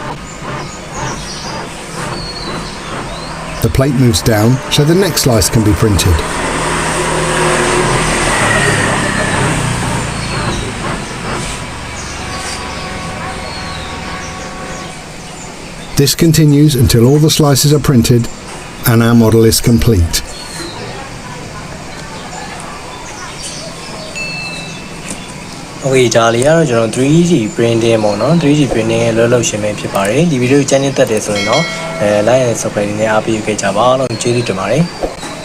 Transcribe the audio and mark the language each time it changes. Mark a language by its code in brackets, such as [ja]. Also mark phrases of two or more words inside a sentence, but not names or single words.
[en] The plate moves down so the next slice can be printed. This continues until all the slices are printed and our model is complete. [my] Okay ဒါလေးကတော့ကျွန်တော် [en] 3D printing [my] ပေါ့နော် [en] 3D printing [my] ရဲ့လောလောရှင်းပဲဖြစ်ပါတယ်ဒီဗီဒီယိုကိုကြိုက်နေတဲ့တက်တယ်ဆိုရင်တော့ [en] like and subscribe [my] နဲ့အားပေးခဲ့ကြပါအောင်ကျေးဇူးတင်ပါတယ်